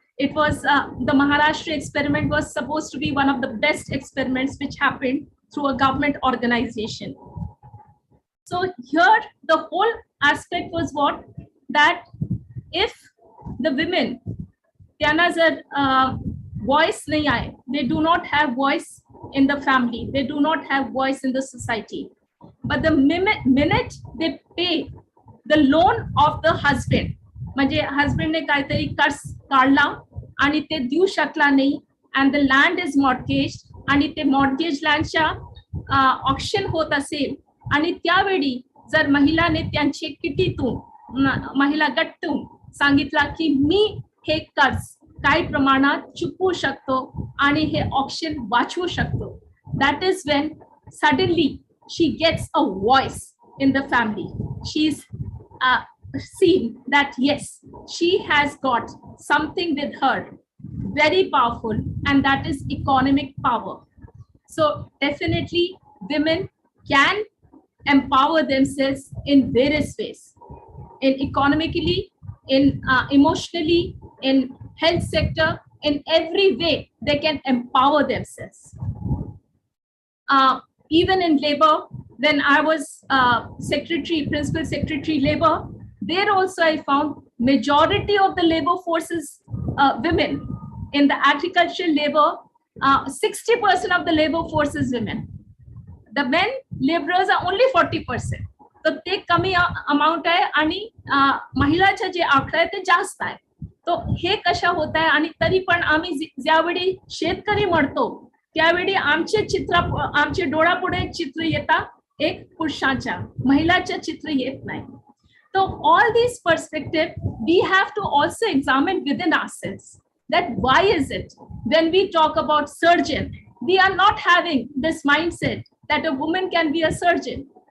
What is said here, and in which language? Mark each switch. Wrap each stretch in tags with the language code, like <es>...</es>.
<en>It was the Maharashtra experiment was supposed to be one of the best experiments which happened through a government organization. So here the whole aspect was what? That if the women,</en> <mr>त्यांना जर voice nahi aaye,</mr> <en>they do not have voice in the family, they do not have voice in the society. But the minute they pay the loan of the husband,</en> <mr>म्हणजे husband ने काहीतरी कर्ज काढला आणि ते देऊ शकला नाही,</mr> <en>and the land is mortgaged,</en> <mr>आणि ते mortgage landच्या auction होत असेल, आणि त्यावेळी जर महिलाने त्यांचे किटीतून महिला गटून सांगितला की मी हे कर्ज काही प्रमाणात चुकवू शकतो आणि हे ऑक्शन वाचवू शकतो,</mr> <en>that is when suddenly she gets a voice in the family. She's seen that yes, she has got something with her very powerful, and that is economic power. So definitely women can empower themselves in various ways, in economically, in emotionally, in health sector, in every way they can empower themselves. Even in labor, when I was principal secretary labor, there also I found majority of the labor forces women. In the agricultural labor, 60% of the labor force is women. The men laborers are only 40%.</en> <mr>तर ते कमी amount आहे आणि महिलाचे जे आकडे आहे ते जास्त आहे. तो हे कशा होत आहे, आणि तरी पण आम्ही ज्यावेळी शेतकरी म्हणतो त्यावेळी आमचे डोळ्यापुढे चित्र येतात एक पुरुषाच्या, महिलाचे चित्र येत नाही.</mr> <en>So all these perspectives we have to also examine within ourselves, that why is it when we talk about surgeon, we are not having this mindset that a woman can be a surgeon.</en>